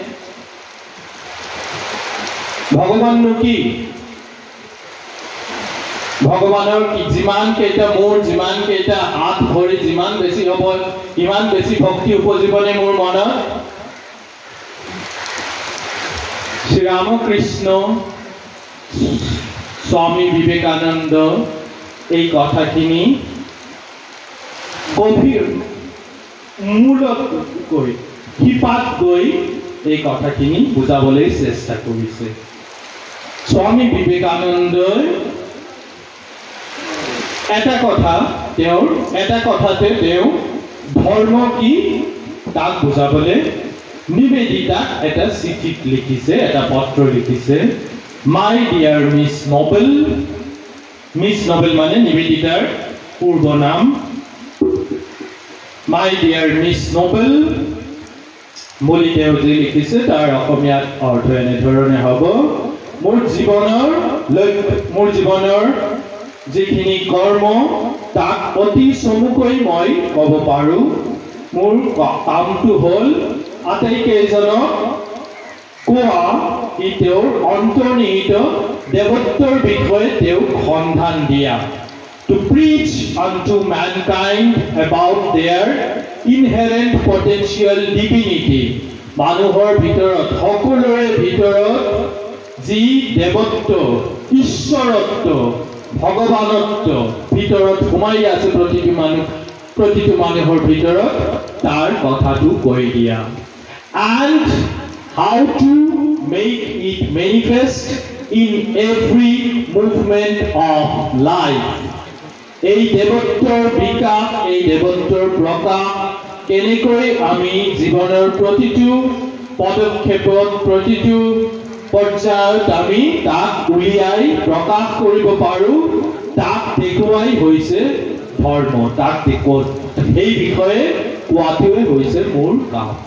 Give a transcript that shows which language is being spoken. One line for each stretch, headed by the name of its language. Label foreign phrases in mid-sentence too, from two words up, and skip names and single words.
Assamese: ভগৱাননো কি ভগৱানৰ কি যিমান কেইটা মোৰ যিমান কেইটা হাত ভৰি যিমান বেছি হ'ব ইমান বেছি ভক্তি উপজিবনে মোৰ মনত শ্ৰী ৰামকৃষ্ণ स्वामी विवेकानंद এই কথাখিনি গভীর মূলত গৈ হিপাত গৈ এই কথাখিনি বুজাবলৈ চেষ্টা কৰিছে स्वामी विवेकानंद এটা কথাতে তেওঁ ধৰ্ম কি তাক বুজাবলৈ নিবেদিতা এটা চিঠিত লিখিছে এটা পত্ৰ লিখিছে
English: My dear Miss Noble
Assamese: মানে নিবেদিতাৰ পূৰ্ব নাম
English: My dear Miss Noble
Assamese: বুলি তেওঁ যে লিখিছে তাৰ অসমীয়াত অৰ্থ এনে ধৰণে হ'ব মোৰ জীৱনৰ যিখিনি কৰ্ম তাক অতি চমুকৈ মই ক'ব পাৰো মোৰ কামটো হ'ল আটাইকেইজনক কোৱা ই তেওঁৰ অন্তৰ্নিহিত দেৱত্বৰ বিষয়ে তেওঁক সন্ধান দিয়া
English: to preach unto mankind about their inherent potential divinity
Assamese: মানুহৰ ভিতৰত সকলোৰে ভিতৰত যি দেৱত্ব ঈশ্বৰত্ব ভগৱানত্ব ভিতৰত সোমাই আছে প্ৰতিটো মানুহৰ ভিতৰত তাৰ কথাটো কৈ দিয়া
English: and how to make it manifest in every movement of life
Assamese: এই দেৱত্বৰ বিকাশ এই দেৱত্বৰ প্ৰকাশ কেনেকৈ আমি জীৱনৰ প্ৰতিটো পদক্ষেপত প্ৰতিটো পৰ্যায়ত আমি তাক উলিয়াই প্ৰকাশ কৰিব পাৰো তাক দেখুৱাই হৈছে ধৰ্ম তাক দেখুৱাই এই বিষয়ে কোৱাটোৱে হৈছে মোৰ কাম